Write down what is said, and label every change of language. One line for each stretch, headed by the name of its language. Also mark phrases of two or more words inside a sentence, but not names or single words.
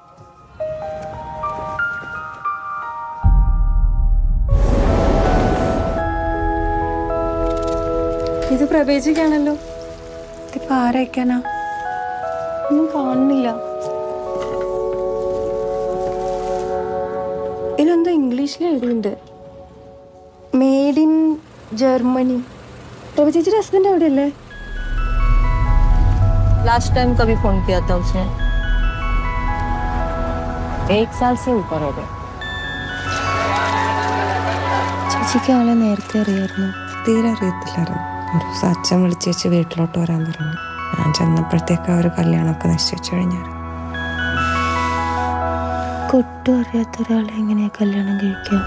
Malayalam: ഇത് പ്രവേശിക്കാണല്ലോ. ഇതിപ്പോ ആരയക്കാനാ? ഒന്നും കാണുന്നില്ല. ഇതിലെന്തോ ഇംഗ്ലീഷിൽ എഴുതിയിട്ടുണ്ട്,
English: made in Germany.
Malayalam: प्रभा ചേച്ചിയുടെ ഹസ്ബൻഡ് അവിടെയല്ലേ?
English: last time
Hindi: कभी फोन किया था उसने? 1 साल से ऊपर हो गया.
Malayalam: ചേച്ചിക്ക് ആളെ നേരത്തെ അറിയായിരുന്നു? തീരെ അറിയത്തില്ലായിരുന്നു. ഒരു ദിവസം അച്ഛൻ വിളിച്ച് വെച്ച് വീട്ടിലോട്ട് വരാൻ പറഞ്ഞു. ഞാൻ ചെന്നപ്പോഴത്തേക്ക് ആ ഒരു കല്യാണമൊക്കെ നിശ്ചയിച്ചു കഴിഞ്ഞായിരുന്നു. ഒട്ടും അറിയാത്ത ഒരാളെ എങ്ങനെയാ കല്യാണം കഴിക്കാം?